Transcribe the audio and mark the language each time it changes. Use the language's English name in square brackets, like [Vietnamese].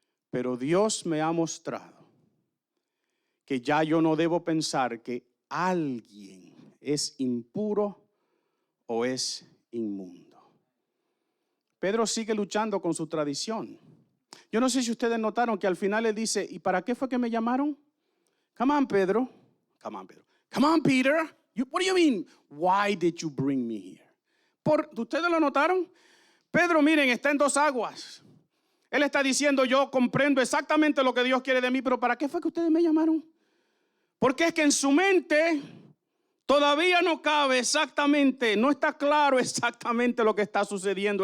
[Spanish] Pero Dios me ha mostrado que ya yo no debo pensar que alguien es impuro o es inmundo. Pedro sigue luchando con su tradición. Yo no sé si ustedes notaron que al final él dice, ¿y para qué fue que me llamaron? [English] Come on, Pedro. Come on, Pedro. Come on, Peter. What do you mean? Why did you bring me here? [Spanish] ¿Ustedes lo notaron? Pedro, miren, está en dos aguas. Él está diciendo, yo comprendo exactamente lo que Dios quiere de mí, pero ¿para qué fue que ustedes me llamaron? Porque es que en su mente todavía no cabe exactamente, no está claro exactamente lo que está sucediendo.